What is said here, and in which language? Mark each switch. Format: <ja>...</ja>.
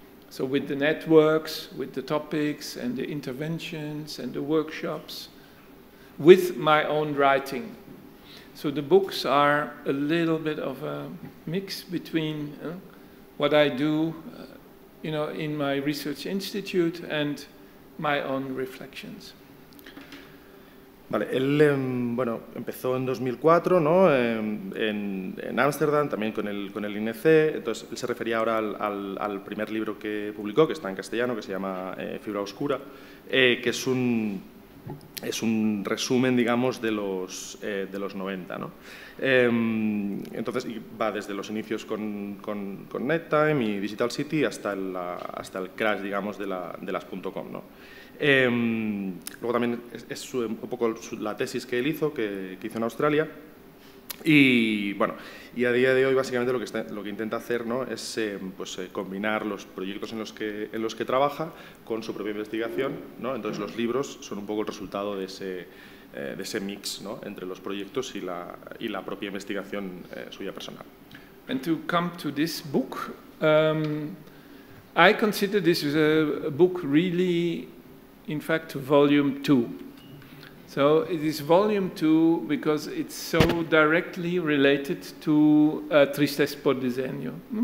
<en>So with the networks, with the topics and the interventions and the workshops, with my own writing. So the books are a little bit of a mix between what I do, in my research institute and my own reflections.</en> <es>Vale, él bueno, empezó en 2004, ¿no?, en Ámsterdam, también con el INC. Entonces, él se refería ahora al primer libro que publicó, que está en castellano, que se llama Fibra Oscura, que es un resumen, digamos, de los 90, ¿no? Entonces va desde los inicios con NetTime y Digital City hasta el crash, digamos, de las .com, ¿no? Luego también es un poco la tesis que él hizo, que hizo en Australia. Y bueno, y a día de hoy básicamente lo que intenta hacer, ¿no?, es combinar los proyectos en los que trabaja con su propia investigación, ¿no? Entonces los libros son un poco el resultado de ese mix, ¿no?, entre los proyectos y la propia investigación suya personal.</es> <en>And to come to this book, I consider this a book really, in fact, volume 2. So it is volume 2 because it's so directly related to Tristesse por Diseño.</en>